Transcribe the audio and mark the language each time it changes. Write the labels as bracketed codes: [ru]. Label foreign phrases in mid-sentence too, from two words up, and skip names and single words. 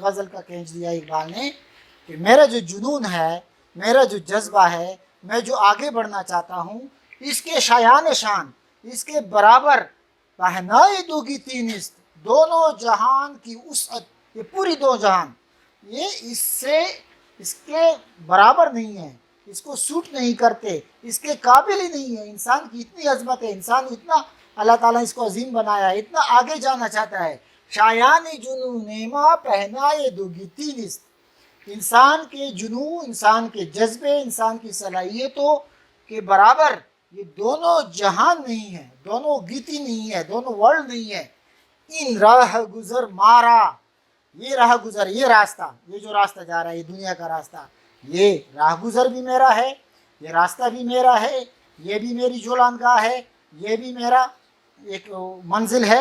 [ur] غزل کا کھینچ دیا اقبال نے کہ میرا جو جنون ہے، میرا جو جذبہ ہے، میں جو آگے بڑھنا چاہتا ہوں، اس کے شایان شان، اس کے برابر [fa] پہنائے دو گیتی نیست، [ur] دونوں جہان کی وسعت، یہ پوری دو جہان، یہ اس کے برابر نہیں ہے، اس کو سوٹ نہیں کرتے، اس کے قابل ہی نہیں ہے۔ انسان کی اتنی عظمت ہے، انسان اتنا اللہ تعالیٰ نے اس کو عظیم بنایا ہے، اتنا آگے جانا چاہتا ہے۔ [fa] شایان جنون نیما پہنائے دو گیتی نیست، [ur] انسان کے جنون، انسان کے جذبے، انسان کی صلاحیتوں کے برابر یہ دونوں جہان نہیں ہے، دونوں گیتی نہیں ہے، دونوں ورلڈ نہیں ہے۔ [fa] ان راہ گزر مارا، [ur] یہ راہ گزر، یہ راستہ، یہ جو راستہ جا رہا ہے، یہ دنیا کا راستہ، یہ راہ گزر بھی میرا ہے، یہ راستہ بھی میرا ہے، یہ بھی میری جولانگاہ ہے، یہ بھی میرا ایک منزل ہے۔